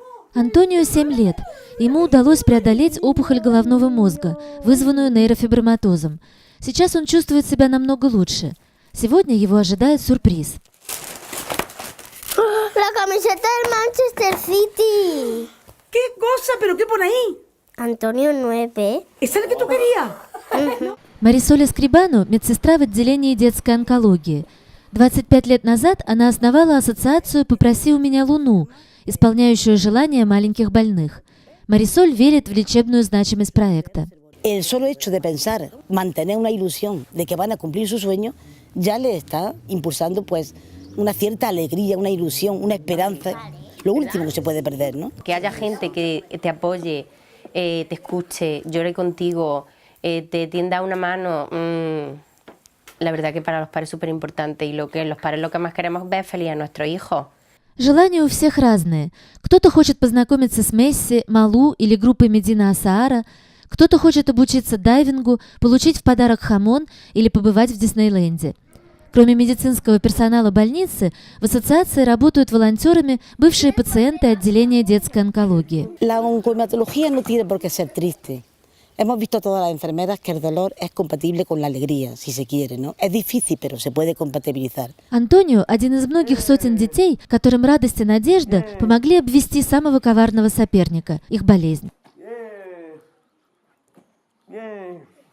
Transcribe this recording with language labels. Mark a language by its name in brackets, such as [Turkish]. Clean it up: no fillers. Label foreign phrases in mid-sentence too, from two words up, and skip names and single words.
[Russian] Антонио 7 лет. Ему удалось преодолеть опухоль головного мозга, вызванную нейрофиброматозом. Сейчас он чувствует себя намного лучше. Сегодня его ожидает сюрприз. [Spanish] La camiseta del Manchester City. ¿Qué cosa? ¿Pero qué pone ahí? Antonio 9. ¿Esa es la que tú querías? [Russian] Марисоль Эскрибану – медсестра в отделении детской онкологии. 25 лет назад она основала ассоциацию «Попроси у меня Луну», исполняющую желания маленьких больных. Марисоль верит в лечебную значимость проекта. [Spanish] El solo hecho de pensar, mantener una ilusión de que van a cumplir su sueño, ya le está impulsando pues una cierta alegría, una ilusión, una esperanza, lo último que se puede perder, ¿no? Que haya gente que te apoye, te escuche, llore contigo, te tienda una mano, la verdad que para los padres es súper importante y los padres lo que más queremos ver es feliz a nuestros hijos. [Russian] Желания у всех разные. Кто-то хочет познакомиться с Месси, Малу или группой Медина Асаара, кто-то хочет обучиться дайвингу, получить в подарок хамон или побывать в Диснейленде. Кроме медицинского персонала больницы, в ассоциации работают волонтерами бывшие пациенты отделения детской онкологии. [Spanish] La oncohematología no tiene por qué ser triste. Hemos visto todas las enfermeras que el dolor es compatible con la alegría, si se quiere, ¿no? Es difícil, pero se puede compatibilizar. [Russian] Антонио – один из многих сотен детей, которым радость и надежда помогли обвести самого коварного соперника – их болезнь.